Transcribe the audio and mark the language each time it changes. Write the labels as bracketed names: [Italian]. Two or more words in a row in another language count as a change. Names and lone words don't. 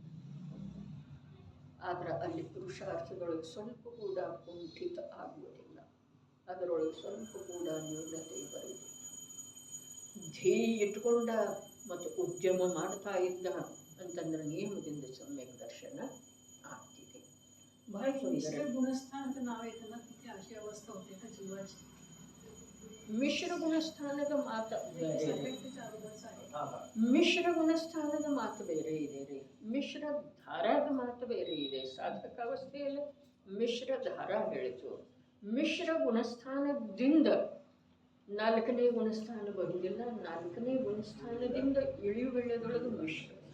[Kannada] ಆದರೆ ಅಲ್ಲಿ ಪುರುಷಾರ್ಥದೊಳಗೆ ಸ್ವಲ್ಪ ಕೂಡ ಕುಂಠಿತ ಆಗುವುದಿಲ್ಲ, ಅದರೊಳಗೆ ಸ್ವಲ್ಪ ಕೂಡ ನ್ಯೂನತೆ ಬರುವುದಿಲ್ಲ. ಧ್ಯೇಯ ಇಟ್ಕೊಂಡ ಮತ್ತು ಉದ್ಯಮ ಮಾಡ್ತಾ ಇದ್ದ ಅಂತಂದ್ರೆ ನಿಯಮದಿಂದ ಸಮ್ಯಕ್ ದರ್ಶನ ಆಗ್ತಿದೆ. [Marathi] बहार सुंदर गुणस्थान नाव येताना तिथे अशी अवस्था होते का जीवाची [Kannada] ಮಿಶ್ರ ಗುಣಸ್ಥಾನದ ಮಾತು ಬೇರೆ [Marathi] आहे [Kannada] ಮಿಶ್ರ ಗುಣಸ್ಥಾನದ ಮಾತು ಬೇರೆ ಇದೆ ರೀ ಮಿಶ್ರ ಧಾರಾದ ಮಾತು ಬೇರೆ ಇದೆ ಸಾಧಕ ಅವಸ್ಥೆಯಲ್ಲಿ ಮಿಶ್ರ ಧಾರ ಹೇಳಿತು ಮಿಶ್ರ ಗುಣಸ್ಥಾನದಿಂದ ನಾಲ್ಕನೇ ಗುಣಸ್ಥಾನ ಬರುವುದಿಲ್ಲ ನಾಲ್ಕನೇ ಗುಣಸ್ಥಾನದಿಂದ ಇಳಿಯುವೆಳೆದೊಳಗೆ ಮಿಶ್ರ